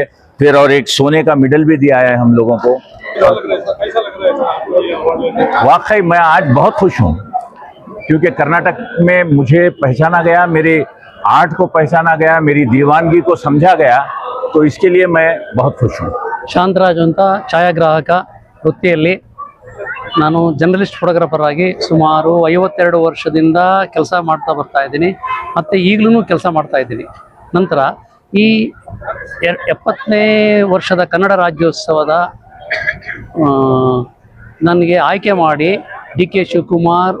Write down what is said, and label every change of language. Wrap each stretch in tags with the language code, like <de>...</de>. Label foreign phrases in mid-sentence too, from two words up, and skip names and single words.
<hi>फिर और एक सोने का मेडल भी दिया है हम लोगों को। वाकई मैं आज बहुत खुश हूँ, क्योंकि कर्नाटक में मुझे पहचाना गया, मेरे आर्ट को पहचाना गया, मेरी दीवानगी को समझा गया, तो इसके लिए मैं बहुत खुश हूँ।</hi> <kn>ಶಾಂತರಾಜು ಅಂತ ಛಾಯಾಗ್ರಾಹಕ ವೃತ್ತಿಯಲ್ಲಿ ನಾನು</kn> <en>journalist photographer</en> <kn>ಆಗಿ ಸುಮಾರು 52 ವರ್ಷದಿಂದ ಕೆಲಸ ಮಾಡ್ತಾ ಬರ್ತಾ ಇದ್ದೀನಿ, ಮತ್ತು ಈಗಲೂ ಕೆಲಸ ಮಾಡ್ತಾ ಇದ್ದೀನಿ. ನಂತರ ಈ 70ನೇ ವರ್ಷದ ಕನ್ನಡ ರಾಜ್ಯೋತ್ಸವದ ನನಗೆ ಆಯ್ಕೆ ಮಾಡಿ ಡಿ ಕೆ ಶಿವಕುಮಾರ್</kn>